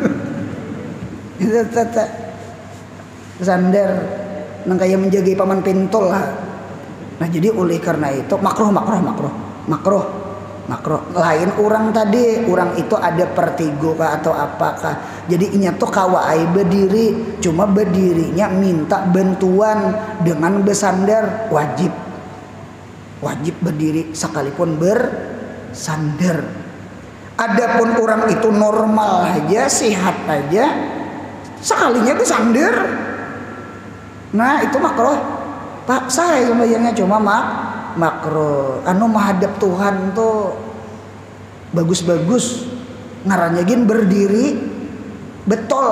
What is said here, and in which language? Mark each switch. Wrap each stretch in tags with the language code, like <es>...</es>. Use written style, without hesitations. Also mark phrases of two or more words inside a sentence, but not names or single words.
<bjn>Bersandar nang kayak menjaga paman pintul lah. Nah jadi oleh karena itu makruh. Lain orang tadi, orang itu ada vertigo kah atau apakah. Jadi inya tuh kawai berdiri, cuma berdirinya minta bantuan dengan bersandar, wajib berdiri sekalipun bersandar.</bjn> <id>Adapun orang itu normal aja, sehat aja, sekalinya bersandar, nah itu makruh. Pak saya sembahyangnya cuma makruh.</id> <bjn>Menghadap Tuhan tuh bagus-bagus, ngarannya gin berdiri betul.</bjn>